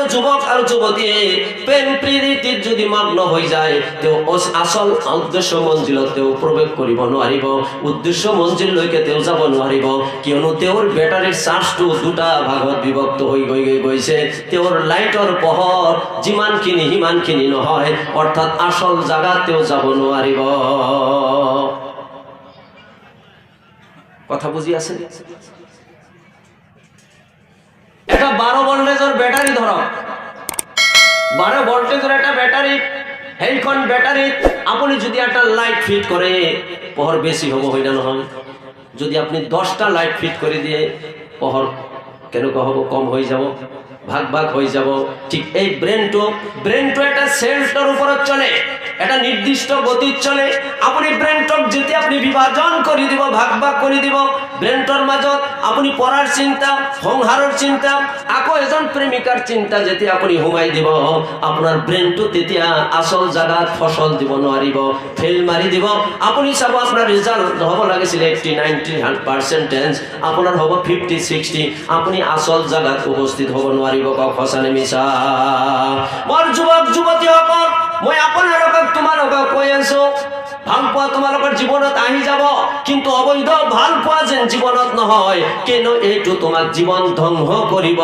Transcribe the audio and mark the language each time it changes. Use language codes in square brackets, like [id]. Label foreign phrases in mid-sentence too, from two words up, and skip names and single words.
[as] যুৱক আৰু যুৱতীয়ে প্ৰেম প্ৰীতিত যদি মগ্ন হৈ যায় তেওঁ আসল উদ্দেশ্য মঞ্জিলত তেওঁ প্ৰৱেশ কৰিব নোৱাৰিব, উদ্দেশ্য মঞ্জিললৈকে তেওঁ যাব নোৱাৰিব, কিয়নো তেওঁৰ বেটাৰীৰ চাৰ্জটো দুটা ভাগত বিভক্ত হৈ গৈছে, তেওঁৰ লাইটৰ পোহৰ যিমানখিনি সিমানখিনি নহয়, অৰ্থাৎ আসল জাগাত তেওঁ যাব নোৱাৰিব। কথা বুঝি আছে? এটা 12 ভোল্টেজৰ ব্যাটারি ধরক, 12 ভোল্টেজৰ একটা ব্যাটারি, সেইখন ব্যাটারিত আপনি যদি একটা লাইট ফিট করে পোহর বেশি হব, হয় না নহয়? যদি আপনি 10টা লাইট ফিট করে দিয়ে পোহর কেনেকুৱা হব? কম হৈ যাব, ভাগ ভাগ হৈ যাব। ঠিক এই ব্রেনটো একটা সেলটোৰ ওপৰত চলে, এটা নির্দিষ্ট গতিত চলে। আপনি ব্রেনটক যেতে আপনি বিভাজন করে দিব, ভাগ ভাগ করে দিব, ব্রেনটর মাজত আপনি পড়ার চিন্তা, সংসাৰৰ চিন্তা, আকৌ এজন প্রেমিকাৰ চিন্তা যেতে আপনি সোমাই দিব, আপনার ব্রেনটো তেতিয়া আসল জাগাত ফসল দিব নোৱাৰিব, ফেল মারি দিব। আপনি চাব আপনার রেজাল্ট হব লাগিছিল 80-90% আপনার হব 50-60, আপনি আসল জাগাত উপস্থিত হব নোৱাৰিব। কক হসানে মিছা? মোৰ যুৱক যুৱতীসকল মই আপোনালোকক তোমালোকক কৈ আছো, ভাল পোৱা তোমালোকৰ জীৱনত আহি যাব, কিন্তু অবৈধ ভাল পোৱা যেন জীৱনত নহয়, কিয়নো এইটো তোমাক জীৱন ধ্বংস কৰিব।